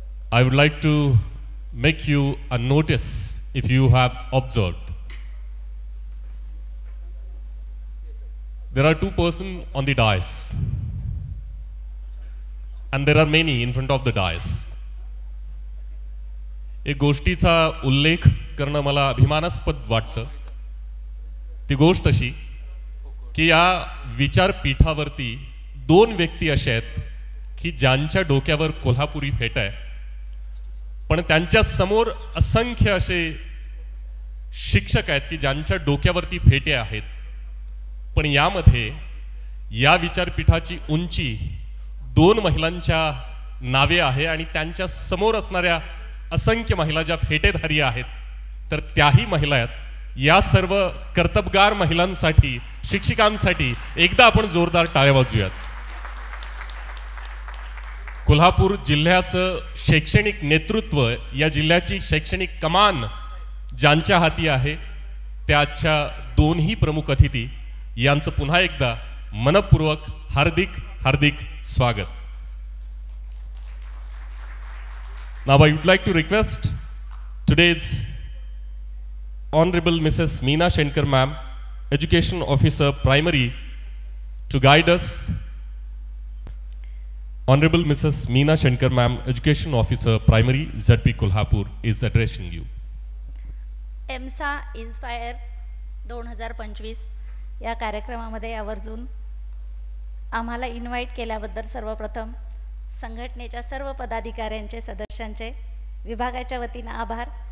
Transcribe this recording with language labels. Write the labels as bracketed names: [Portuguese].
[English] I would like to make you a notice if you have observed. There are two persons on the dais, and there are many in front of the dais. [Marathi] एक गोष्टीचा उल्लेख करणं मला अभिमानास्पद वाटतं. ती गोष्ट अशी की या विचारपीठावरती दोन व्यक्ती अशा आहेत की ज्यांच्या डोक्यावर कोल्हापुरी फेटा आहे, पण त्यांच्या समोर असंख्य असे शिक्षक आहेत की ज्यांच्या डोक्यावरती फेटे आहेत. पण यामध्ये या विचारपीठाची उंची दोन महिलांच्या नावे आहे आणि त्यांच्या समोर असणाऱ्या असंख्य महिला ज्या फेटेधारी आहेत तर त्याही महिला आहेत. या सर्व कर्तबगार महिलांसाठी, शिक्षिकांसाठी एकदा आपण जोरदार टाळ्या वाजवूयात. कोल्हापूर जिल्ह्याचं शैक्षणिक नेतृत्व, या जिल्ह्याची शैक्षणिक कमान ज्यांच्या हाती आहे त्याच्या दोन्ही प्रमुख अतिथी यांचं पुन्हा एकदा मनपूर्वक हार्दिक हार्दिक स्वागत. [English] Now I would like to request today's Honorable Mrs. Meena Shenkar Ma'am, Education Officer Primary, to guide us. Honorable Mrs. Meena Shenkar Ma'am, Education Officer Primary, ZP Kolhapur, is addressing you. [Marathi] IMSA Inspire 2025 या कार्यक्रमामध्ये आवर्जून आम्हाला invite केल्याबद्दल सर्वप्रथम संघटनेच्या सर्व पदाधिकाऱ्यांचे, सदस्यांचे विभागाच्या वतीने आभार.